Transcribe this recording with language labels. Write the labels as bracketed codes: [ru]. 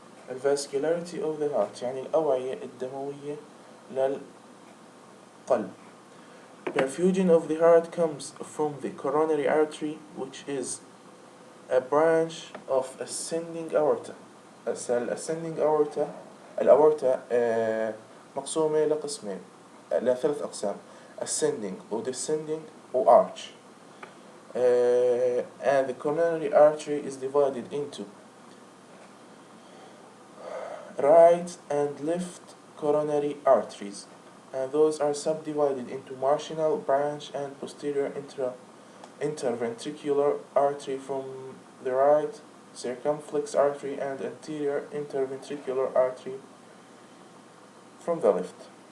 [en] vascularity of the heart [ar] يعني الأوعية الدموية للقلب. [en] Perfusion of the heart comes from the coronary artery, which is a branch of ascending aorta. [ar] ascending aorta الأورتا مقسومة لقسمين لثلاث أقسام ascending و descending و arch. [en] And the coronary artery is divided into right and left coronary arteries, and those are subdivided into marginal branch and posterior interventricular artery from the right, circumflex artery and anterior interventricular artery from the left.